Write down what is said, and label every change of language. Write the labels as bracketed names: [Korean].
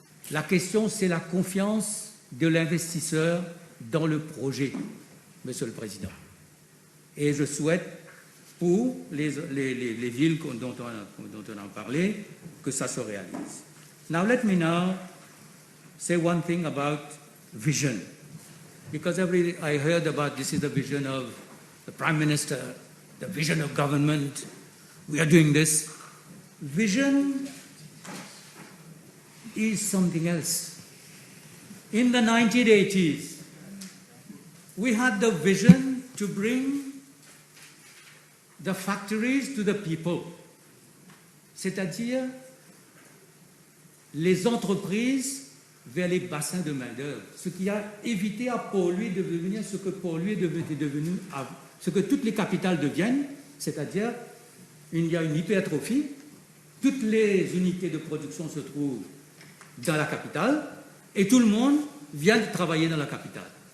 [French] La question, c'est la confiance de l'investisseur dans le projet, Monsieur le Président. Et je souhaite, pour les villes dont on a parlé, que ça se réalise. [English] Now, let me now say one thing about vision. Because I heard about this is the vision of the Prime Minister, the vision of government. We are doing this. Vision is something else. In the 1980s, we had the vision to bring the factories to the people, [French] c'est-à-dire les entreprises vers les bassins de main-d'œuvre, ce qui a évité à Port-Louis de devenir ce que Port-Louis est devenu, ce que toutes les capitales deviennent, c'est-à-dire il y a une hypertrophie, toutes les unités de production se trouvent dans la capitale et tout le monde vient de travailler dans la capitale.